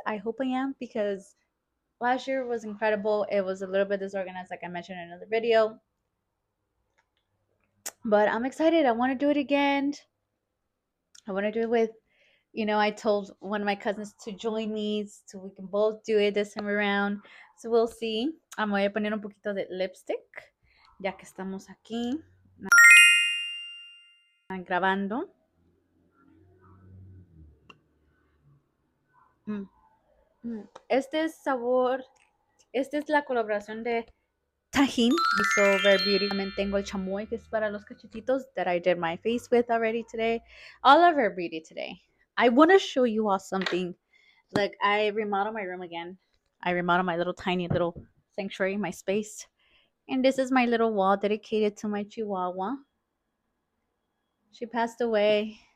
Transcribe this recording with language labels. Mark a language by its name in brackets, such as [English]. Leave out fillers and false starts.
[English] I hope I am because last year was incredible. It was a little bit disorganized, like I mentioned in another video. But I'm excited. I want to do it again. I want to do it with, I told one of my cousins to join me so we can both do it this time around. So we'll see. [Spanish] Me voy a poner un poquito de lipstick, ya que estamos aquí grabando. Mm, Este sabor, esta es la colaboración de Tajín y So Very Beauty. También tengo el chamoy que es para los cachetitos [English] that I did my face with already today. All of Very Beauty today. I want to show you all something. Like I remodeled my room again. I remodeled my little tiny little sanctuary, my space. And this is my little wall dedicated to my chihuahua. She passed away.